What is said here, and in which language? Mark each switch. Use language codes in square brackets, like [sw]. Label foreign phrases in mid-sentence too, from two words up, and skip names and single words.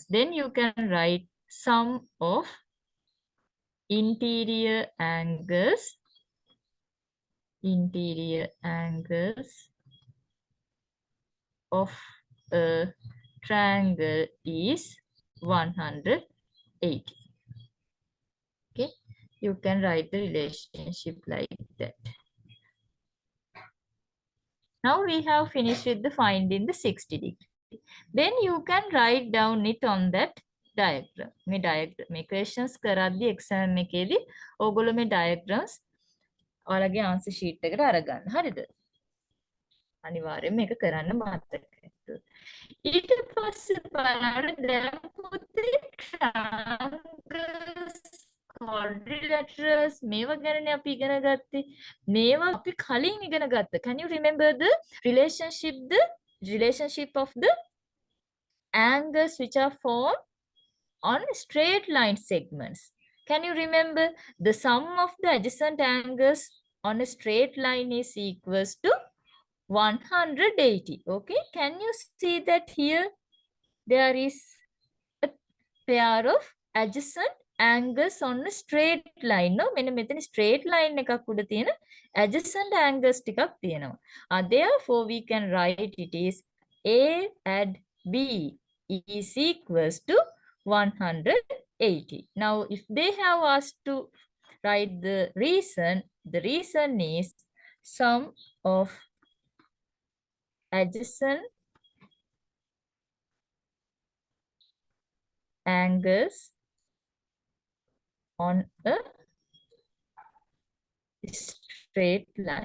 [en] Then you can write sum of interior angles of a triangle is 180. Okay, you can write the relationship like that. Now we have finished with the finding the 60 degree. Then you can write down it on that diagram. [si] මේ diagram මේ questions කරද්දී exam එකේදී ඕගොල්ලෝ මේ diagrams ඔයාලගේ [en] answer sheet [si] එකට අරගන්න. හරිද? අනිවාර්යෙන් මේක කරන්න මතක. ඊට පස්සේ බලන්න දැන් පුතේ [en] triangles, quadrilaterals [si] මේවා ගැනනේ අපි ඉගෙන ගත්තේ. මේවා අපි කලින් ඉගෙන ගත්තා. [en] Can you remember the relationship of the angles which are formed on straight line segments? Can you remember the sum of the adjacent angles on a straight line is equals to 180. Okay, can you see that here there is a pair of adjacent angles on a straight line, no? [si] මෙන්න මෙතන [en] straight line [si] එකක් උඩ තියෙන [en] adjacent angles [si] ටිකක් තියෙනවා. [en] Therefore we can write it is A and B is equals to 180. Now if they have asked to write the reason is sum of adjacent angles on a straight line.